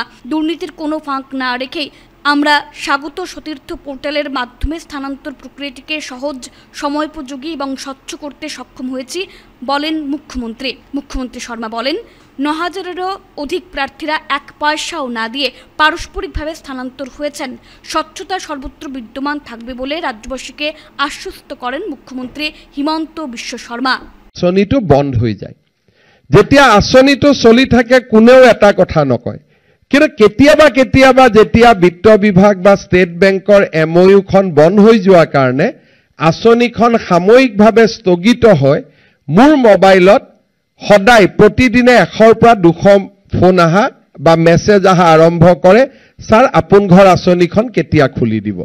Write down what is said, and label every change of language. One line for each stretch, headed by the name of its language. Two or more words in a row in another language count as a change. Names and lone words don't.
Bangla: দুর্নীতির কোনো ফাঁক না রেখেই আমরা স্বাগত সতীর্থ পোর্টালের মাধ্যমে স্থানান্তর প্রক্রিয়াটিকে সহজ, সময়োপযোগী এবং স্বচ্ছ করতে সক্ষম হয়েছি বলেন মুখ্যমন্ত্রী। মুখ্যমন্ত্রী শর্মা বলেন, ৯,০০০-এরও অধিক প্রার্থীরা এক পয়সাও না দিয়ে পারস্পরিকভাবে স্থানান্তর হয়েছেন। স্বচ্ছতা সর্বত্র বিদ্যমান থাকবে বলে রাজ্যবাসীকে আশ্বস্ত করেন মুখ্যমন্ত্রী হিমন্ত বিশ্ব শর্মা।
Assamese: আঁচনিটো বন্ধ হয়ে যায়, যেতিয়া আঁচনিটো চলি থাকে কোনেও এটা কথা নকয়, কিন্তু কেতিয়াবা যেতিয়া বিত্ত বিভাগ বা ষ্টেট বেংকৰ MOU-খন বন্ধ হৈ যোৱাৰ কাৰণে আঁচনিখন সাময়িকভাৱে স্থগিত হয়, মোৰ মোবাইলত সদায় প্ৰতিদিনে 100ৰ পৰা 200 ফোন আহা বা মেছেজ আহা আৰম্ভ কৰে, ছাৰ আপোন ঘৰ আঁচনিখন কেতিয়া খুলি দিব।